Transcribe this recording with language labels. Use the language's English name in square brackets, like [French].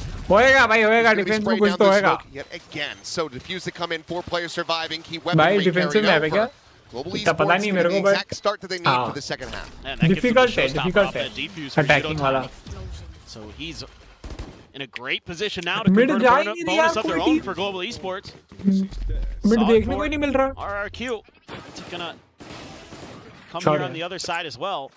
[Hindi] होएगा भाई होएगा डिफेंस में कुछ तो होएगा. [English] Yet again, so defuse to come in, 4 players surviving. Key weapon [Hindi] भाई डिफेंसिव मैप है क्या? इतना पता नहीं मेरे को but [English] start that they need for the second half. difficult [Hindi] है attacking वाला. [English] So he's in a great position now to convert a bonus of their own for Global Esports. [Hindi] Mid देखने को ही नहीं मिल रहा. [English] RrQ gonna come here on the other side as well.